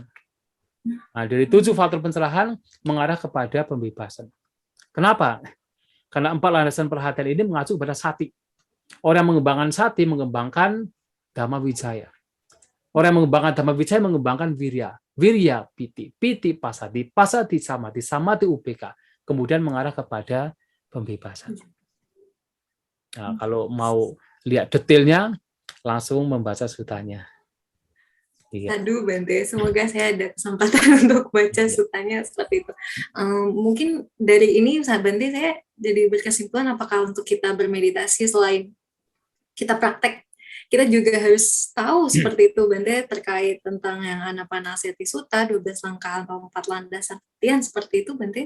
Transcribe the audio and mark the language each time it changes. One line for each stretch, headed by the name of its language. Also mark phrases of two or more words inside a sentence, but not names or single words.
Indonesian: Nah, dari 7 faktor pencerahan mengarah kepada pembebasan. Kenapa? Karena 4 landasan perhatian ini mengacu pada sati. Orang yang mengembangkan sati mengembangkan Dhamma Wijaya. Orang yang mengembangkan Dhamma Wijaya mengembangkan wirya.
Pali: Wirya piti, piti pasati, pasati samati, samati upeka.
Indonesian: Kemudian mengarah kepada pembebasan. Nah, kalau mau lihat detailnya, langsung membaca sutanya. Iya. Aduh Bante, semoga saya ada kesempatan untuk baca sutanya seperti itu. Mungkin dari ini Bante saya jadi berkesimpulan apakah untuk kita bermeditasi selain kita praktek, kita juga harus tahu seperti itu Bante terkait tentang yang Anapanasati Sutta, 12 langkah atau 4 landasan latihan seperti itu Bante.